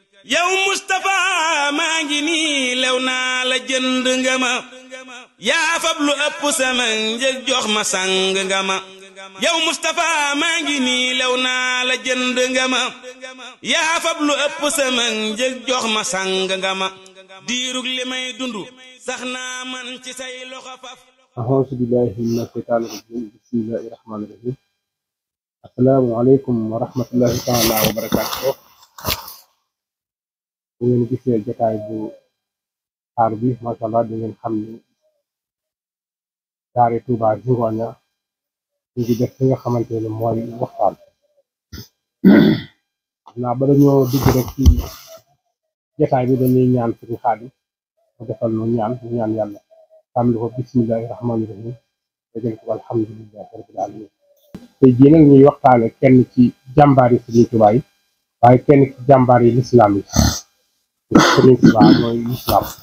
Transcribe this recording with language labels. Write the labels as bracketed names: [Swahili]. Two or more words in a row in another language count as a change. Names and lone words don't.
[Wolof] yow Mustapha maa ngi nii lew naa la jënd nga ma yaa fab lu ëpp sama njëg jox ma sang nga ma yow Mustapha maa ngi nii lew naa la jënd nga ma yaa fab lu ëpp sama njëg jox ma sang nga ma diirug li may dund sax naa man ci say loxo faf [Arabic] أعوذ بالله من الشيطان الرجيم بسم الله الرحمن الرحيم السلام عليكم ورحمة الله تعالى وبركاته [Wolof] bu ngeen gisee jotaay bu xaar bi [Arabic] ما شاء الله [Wolof] di ngeen xam ni daara Touba Zingonia ñu ngi def li nga xamante ne mooy waxtaan naa ba dañoo dugg rek ci jotaay bi dañuy ñaan suñu Xaadim mu defal nu ñaan yàlla tàmbali ko [Arabic] بسم الله الرحمن الرحيم [Wolof] dégg ko [Arabic] الحمد لله رب العالمين [Wolof] tey jii nag ñuy waxtaane kenn ci jàmbaar yi Sëriñ Tuubaa yi waaye kenn ci jàmbaar yi lislaam yi Sëriñ Tuubaa mooy lislaam